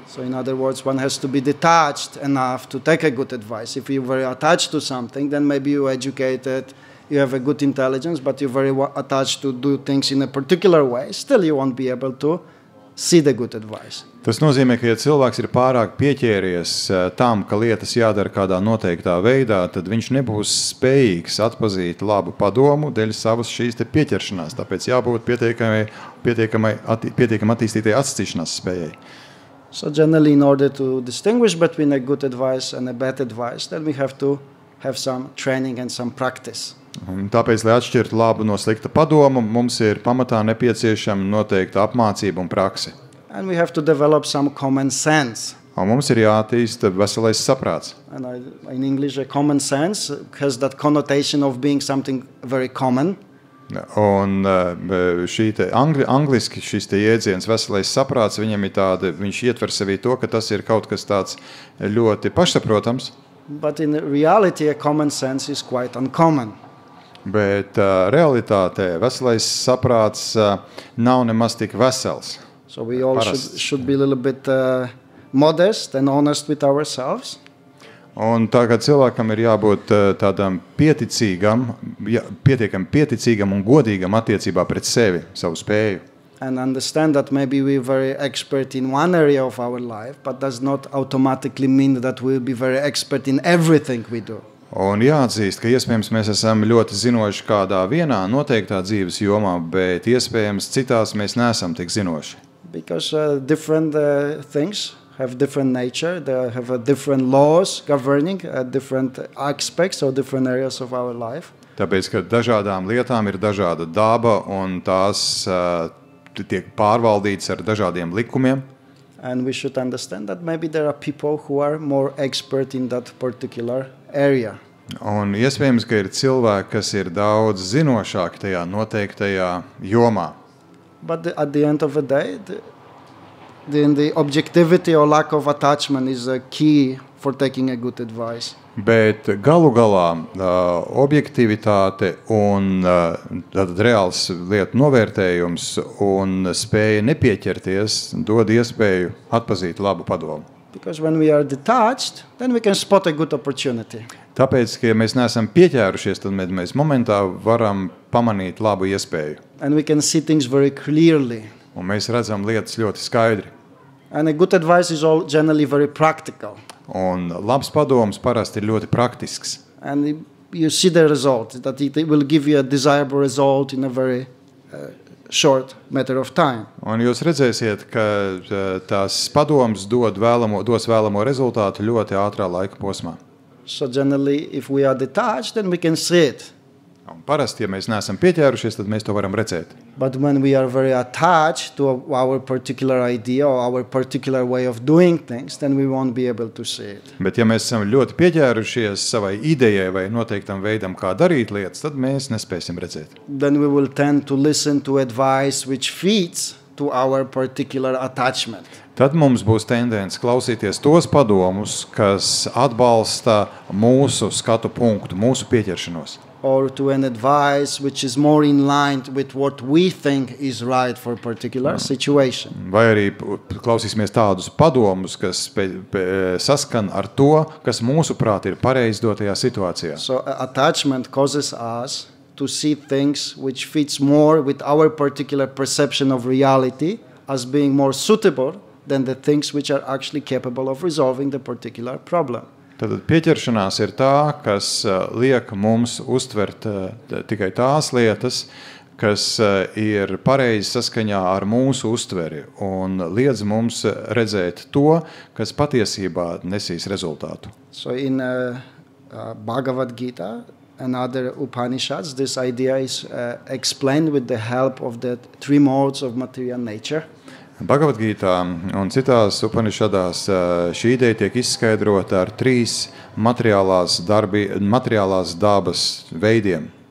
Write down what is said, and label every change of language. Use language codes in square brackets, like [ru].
[en] So in other words, one has to be detached enough to take a good advice. If you're very attached to something, then maybe you're educated, you have a good intelligence, but you're very attached to do things in a particular way. Still, you won't be able to see the good advice. [lv] Tas nozīmē, ka ja cilvēks ir pārāk pieķēries tam, ka lietas jādara kādā noteiktā veidā, tad viņš nebūs spējīgs atpazīt labu padomu dēļ savas šīs te pieķeršanās. Tāpēc jābūt pietiekami attīstītai attīstīšanās spējai. [en] So generally, in order to distinguish between a good advice and a bad advice, then we have to have some training and some practice. [lv] Un tāpēc, lai atšķirtu labu no slikta padomu, mums ir pamatā nepieciešama noteikta apmācība un prakse. [en] And we have to develop some common sense. [lv] Un mums ir jāattīsta veselais saprāts. [en] And in English, a common sense has that connotation of being something very common. [lv] Un šī te angliski šis te jēdziens veselais saprāts, viņam ir tāda, viņš ietver sevī to, ka tas ir kaut kas tāds ļoti pašsaprotams. [en] But in reality, a common sense is quite uncommon. [lv] Bet realitātē veselais saprāts nav nemaz tik vesels. [en] So we all should be a little bit modest and honest with ourselves. [lv] Un tagad cilvēkam ir jābūt tādam pietiekami pieticīgam un godīgam attiecībā pret sevi, savu spēju. [en] And understand that maybe we're very expert in one area of our life, but does not automatically mean that we'll be very expert in everything we do. [lv] Un jāatzīst, ka iespējams mēs esam ļoti zinoši kādā vienā noteiktā dzīves jomā, bet iespējams citās mēs neesam tik zinoši. [en] Because different things have different nature, they have different laws governing different aspects or different areas of our life. [lv] Tāpēc, ka dažādām lietām ir dažāda daba un tās tiek pārvaldītas ar dažādiem likumiem. [en] And we should understand that maybe there are people who are more expert in that particular area. [lv] Un iespējams, ka ir cilvēki, kas ir daudz zinošāki tajā noteiktajā jomā. [en] But at the end of the day, the objectivity or lack of attachment is a key for taking a good advice. [lv] Bet galu galā objektivitāte un reāls lietu novērtējums un spēja nepieķerties dod iespēju atpazīt labu padomu. [en] Because when we are detached, then we can spot a good opportunity. [lv] Tāpēc, ka ja mēs neesam pieķērušies, tad mēs momentā varam pamanīt labu iespēju. [en] And we can see things very clearly. [lv] Un mēs redzam lietas ļoti skaidri. [en] And a good advice is all generally very practical. [lv] Un labs padoms parasti ir ļoti praktisks. [en] And you see the result, that it will give you a desirable result in a very short matter of time. [lv] Un jūs redzēsiet, ka tās padoms dos vēlamo rezultātu ļoti ātrā laika posmā. [en] So generally, if we are detached, then we can see it. [lv] Un parasti, ja mēs neesam pieķērušies, tad mēs to varam redzēt. [en] But when we are very attached to our particular idea or our particular way of doing things, then we won't be able to see it. [lv] Bet ja mēs esam ļoti pieķērušies savai idejai vai noteiktam veidam, kā darīt lietas, tad mēs nespēsim redzēt. [en] Then we will tend to listen to advice which fits to our particular attachment. [lv] Tad mums būs tendence klausīties tos padomus, kas atbalsta mūsu skatu punktu, mūsu pieķeršanos. [en] Or to an advice which is more in line with what we think is right for a particular situation. [lv] Vai arī klausīsimies tādus padomus, kas saskan ar to, kas mūsuprāt ir pareizi dotajā situācijā. [en] So attachment causes us to see things which fits more with our particular perception of reality as being more suitable than the things which are actually capable of resolving the particular problem. [lv] Tad pieķeršanās ir tā, kas liek mums uztvert tikai tās lietas, kas ir pareizi saskaņā ar mūsu uztveri un liedz mums redzēt to, kas patiesībā nesīs rezultātu. [en] So in Bhagavad Gita, and other Upanishads, this idea is explained with the help of the three modes of material nature. [lv] Bhagavad Gītā un citās Upanishadās šī ideja tiek izskaidrota ar 3 materiālās dabas veidiem.